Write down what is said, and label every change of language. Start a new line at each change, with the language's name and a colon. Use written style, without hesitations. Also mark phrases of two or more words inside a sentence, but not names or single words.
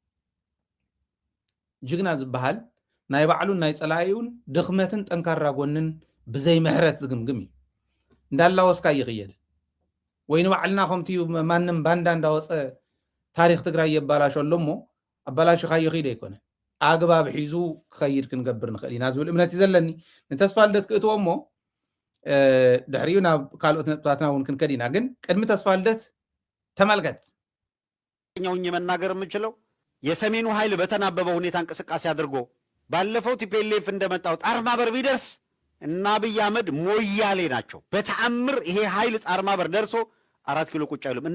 Tigrinya: ጅግና ዝበሃል ናይ ባዕሉን ናይ ፀላኢውን ድኽመትን ጠንካራ ጎንን ብዘይ ምሕረት ዝግምግም እዩ እንዳላወስካ ይኽየል ወይ ንባዕልና ከምቲ ማንም ባንዳ እንዳወፀ ታሪክ ትግራይ የባላሸሎ እሞ ኣባላሽ ኸይኺድ ኣይኮነ ኣግባብ ሒዙ ክኸይድ ክንገብር ንኽእል ኢና ዝብል እምነት ዘለኒ ንተስፋ ልደት ክእትዎ እሞ ድሕሪኡ ናብ ካልኦት ነጥብታትና እውን ክንከድ ኢና ግን ቅድሚ ተስፋ ልደት ተመልከት
Amharic: ኛውኝ መናገር የምችለው የሰሜኑ ኃይል በተናበበ ሁኔታ እንቅስቃሴ አድርጎ ባለፈው ቲፒኤልኤፍ እንደመጣው ጣርማበር ቢደርስ እና አብይ አህመድ ሞያሌ ናቸው። በተአምር ይሄ ኃይል ጣርማበር ደርሶ 4 ኪሎ ቁጭ አይሉም። እና